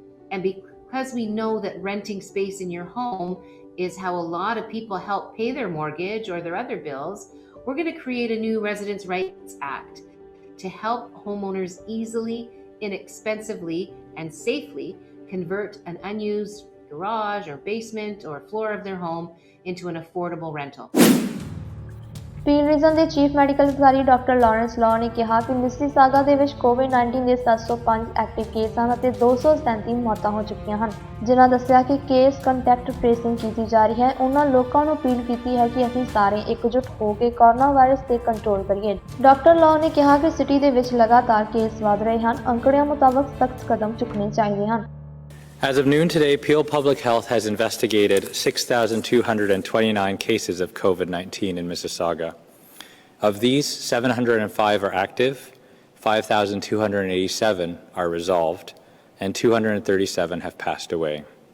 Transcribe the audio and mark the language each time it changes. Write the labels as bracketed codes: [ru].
[en] And because we know that renting space in your home is how a lot of people help pay their mortgage or their other bills, we're going to create a new Residents' Rights Act to help homeowners easily, inexpensively, and safely convert an unused garage or basement or floor of their home into an affordable rental. [pa] Peel reason ਦੇ chief medical ਅਧਿਕਾਰੀ doctor Lawrence law ਨੇ ਕਿਹਾ ਕਿ Mississauga ਦੇ ਵਿੱਚ COVID-19 ਦੇ 705 active case ਹਨ ਅਤੇ 237 ਮੌਤਾਂ ਹੋ ਚੁੱਕੀਆਂ ਹਨ। ਜਿਨ੍ਹਾਂ ਦੱਸਿਆ ਕਿ ਕੇਸ ਕੰਟੈਕਟ ਟ੍ਰੇਸਿੰਗ ਕੀਤੀ ਜਾ ਰਹੀ ਹੈ। ਉਹਨਾਂ ਲੋਕਾਂ ਨੂੰ ਅਪੀਲ ਕੀਤੀ ਹੈ ਕਿ ਅਸੀਂ ਸਾਰੇ ਇਕਜੁੱਟ ਹੋ ਕੇ ਕੋਰੋਨਾ ਵਾਇਰਸ ਤੇ ਕੰਟਰੋਲ ਕਰੀਏ। ਡਾਕਟਰ ਲਾਅ ਨੇ ਕਿਹਾ ਕਿ ਸਿਟੀ ਦੇ ਵਿੱਚ ਲਗਾਤਾਰ ਕੇਸ ਵਧ ਰਹੇ ਹਨ। ਅੰਕੜਿਆਂ ਮੁਤਾਬਕ ਸਖਤ ਕਦਮ ਚੁੱਕਣੇ ਚਾਹੀਦੇ ਹਨ। [en] As of noon today, Peel Public Health has investigated 6,229 cases of COVID-19 in Mississauga. Of these, 705 are active, 5,287 are resolved, and 237 have passed away.